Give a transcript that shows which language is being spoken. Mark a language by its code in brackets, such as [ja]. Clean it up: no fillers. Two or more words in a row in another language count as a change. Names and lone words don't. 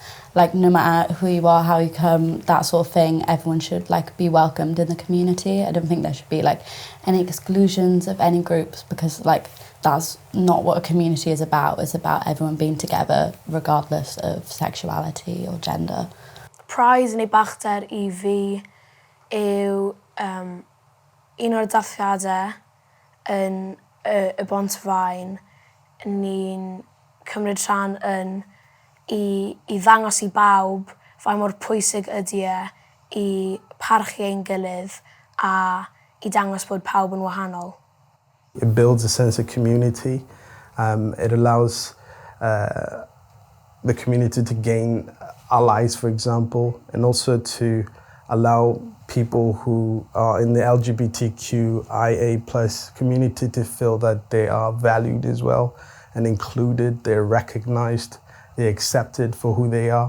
[en] Like, no matter who you are, how you come, that sort of thing, everyone should like be welcomed in the community. I don't think there should be like any exclusions of any groups, because like that's not what a community is about. It's about everyone being together regardless of sexuality or gender. [cy] Pride neu bachder I fi yw un o'r dathliadau yn y Bontfaen. Ni'n cymryd rhan yn I ddangos I bawb faint mor pwysig ydy I parchu ein gilydd a I dangos bod pawb yn wahanol. [en] It builds a sense of community. It allows the community to gain allies, for example, and also to allow people who are in the LGBTQIA+ community to feel that they are valued as well and included, they're recognized, they're accepted for who they are.